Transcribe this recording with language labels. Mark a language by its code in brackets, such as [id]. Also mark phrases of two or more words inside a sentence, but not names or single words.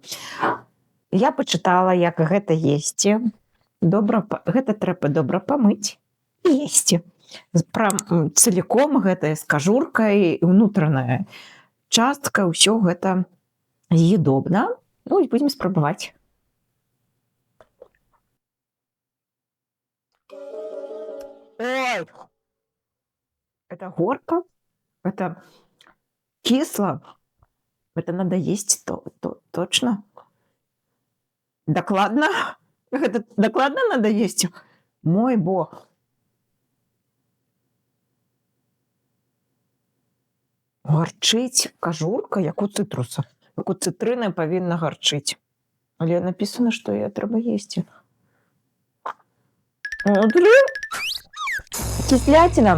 [be] Я пачытала, як гэта есці. Гэта трэба добра памыць і есці. Цаліком гэта з кажуркай, унутраная частка, ўсё гэта з'едобна. Ну, і будем спрабаваць. Ой! [ru] Это горка, это кисло, это надо есть точно. Докладно? Это докладно надо есть? Мой бог. [be] Гарчыць кажурка, як у цытруса. Як у цытрыны павінна гарчыць. Але написано, што яе трэба есці. Кисляціна.